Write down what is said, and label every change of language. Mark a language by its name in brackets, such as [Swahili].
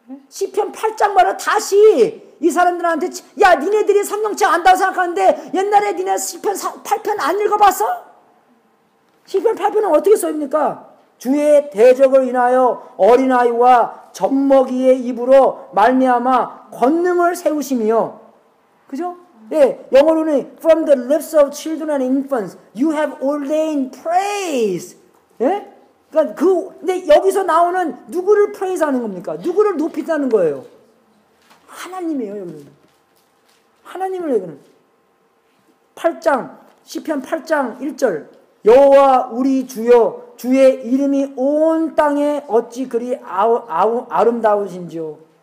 [Korean] 시편 8장 말을 다시 이 사람들한테, 야, 니네들이 성경책 안다고 생각하는데 옛날에 니네 시편 8편 안 읽어봤어? 시편 8편은 어떻게 써입니까? 주의 대적을 인하여 어린아이와 젖먹이의 입으로 말미암아 권능을 세우시며, 그죠? 예, 영어로는 [English] from the lips of children and infants you have ordained praise. [Korean] 예? 그러니까 근데 여기서 나오는 누구를 praise 하는 겁니까? 누구를 높이자는 거예요? 하나님이에요, 여기는. 하나님을 얘기하는. 8장, 시편 8장 1절. 여호와 우리 주여, 주의 이름이 온 땅에 어찌 그리 아름다우신지요.